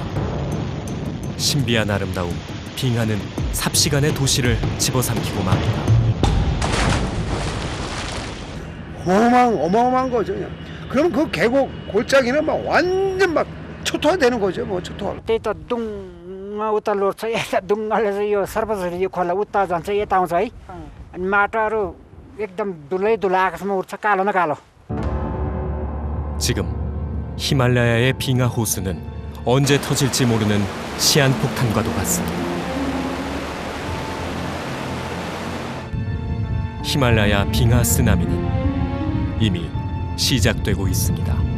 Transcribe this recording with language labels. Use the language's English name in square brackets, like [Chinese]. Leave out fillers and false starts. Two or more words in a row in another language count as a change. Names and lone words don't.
[Korean] 신비한 아름다움, 빙하는 삽시간에 도시를 집어삼키고 맙니다. 어마어마한 거죠. 그냥. 그럼 그 계곡 골짜기는 막 완전 막 초토화되는 거죠. 뭐 초토화. [Nepali] त्यही त दुङमा उता लोड्छ यता दुङ्गाले चाहिँ यो सर्वसरी यो खोला उता जान्छ यता आउँछ है अनि माटोहरू एकदम धुलै धुला आकाशमा उड्छ कालो न कालो. [Korean] 지금 히말라야의 빙하 호수는 언제 터질지 모르는 시한폭탄과도 같습니다. 히말라야 빙하 쓰나미는 이미 시작되고 있습니다.